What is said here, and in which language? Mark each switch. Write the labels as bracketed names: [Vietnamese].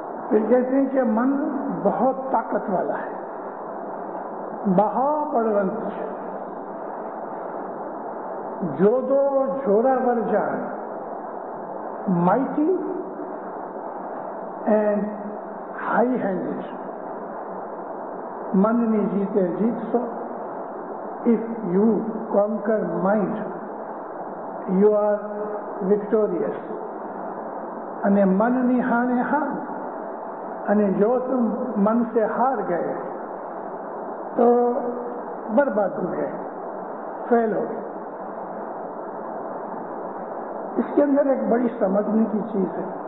[Hindi] फिर कहते हैं कि मन बहुत ताकत वाला है, महाबलवंत है, जोदो जोरावर जान, [English] mighty and high-handed. [Hindi] मन नहीं जीते जीत सो. [English] If you conquer mind, you are victorious. [Gujarati] અને [Hindi] मन [Gujarati] ની હાને હાન, અને જો [Hindi] तुम मन से हार गए तो बर्बाद हो गए, फेल हो गए। इसके अंदर एक बड़ी समझने की चीज है।